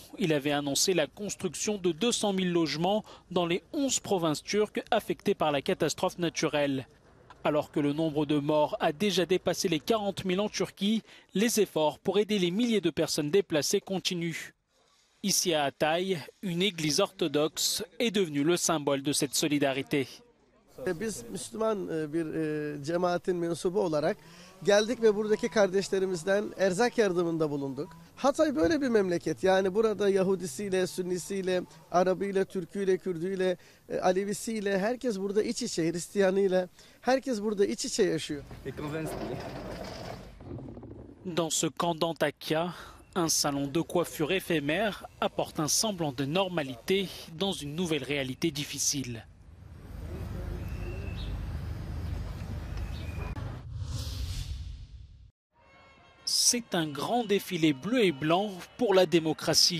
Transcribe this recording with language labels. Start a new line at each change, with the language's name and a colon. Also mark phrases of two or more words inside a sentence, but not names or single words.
French: Il avait annoncé la construction de 200 000 logements dans les 11 provinces turques affectées par la catastrophe naturelle. Alors que le nombre de morts a déjà dépassé les 40 000 en Turquie, les efforts pour aider les milliers de personnes déplacées continuent. Ici à Hatay, une église orthodoxe est devenue le symbole de cette solidarité.
Turkish: Biz Müslüman bir cemaatin mensubu olarak geldik ve buradaki kardeşlerimizden erzak yardımında bulunduk. Hatay böyle bir memleket. Yani burada Yahudisiyle, Sünnisiyle, Arabıyla, Türküyle, Kürdüyle, Alevisiyle herkes burada iç içe, Hristiyanıyla herkes burada iç içe yaşıyor.
French: Dans ce camp d'Antakya, un salon de coiffure éphémère apporte un semblant de normalité dans une nouvelle réalité difficile. C'est un grand défilé bleu et blanc pour la démocratie.